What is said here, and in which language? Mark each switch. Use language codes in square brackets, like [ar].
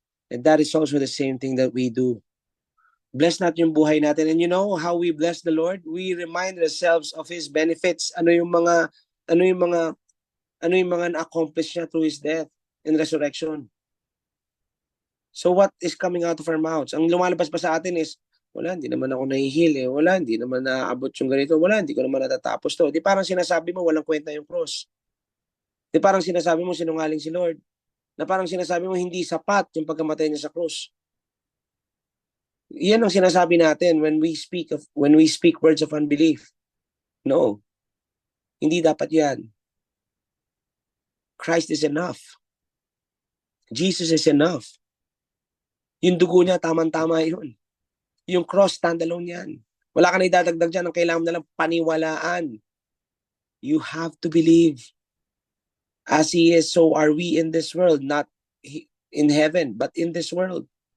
[en] And that is also the same thing that we do. [tl] Bless natin yung buhay natin. [en] And you know how we bless the Lord? We remind ourselves of His benefits. [tl] Ano yung mga na-accomplish niya [en] through His death and resurrection. So what is coming out of our mouths? [tl] Ang lumalabas pa sa atin is, wala, hindi naman ako nahihil eh. Wala, hindi naman naaabot yung ganito. Wala, hindi ko naman natatapos to. Di parang sinasabi mo, walang kwenta yung cross. Di parang sinasabi mo, sinungaling si Lord. Na parang sinasabi mo, hindi sapat yung pagkamatay niya sa cross. Yan ang sinasabi natin [en] when we speak words of unbelief. No. [tl] Hindi dapat yan. [en] Christ is enough. Jesus is enough. [tl] Yung dugo niya, tamang-tama yun. Yung cross, standalone yan. Wala ka na idadagdag dyan. Ang kailangan mo na lang paniwalaan. [en] You have to believe. As He is, so are we in this world. Not in heaven, but in this world.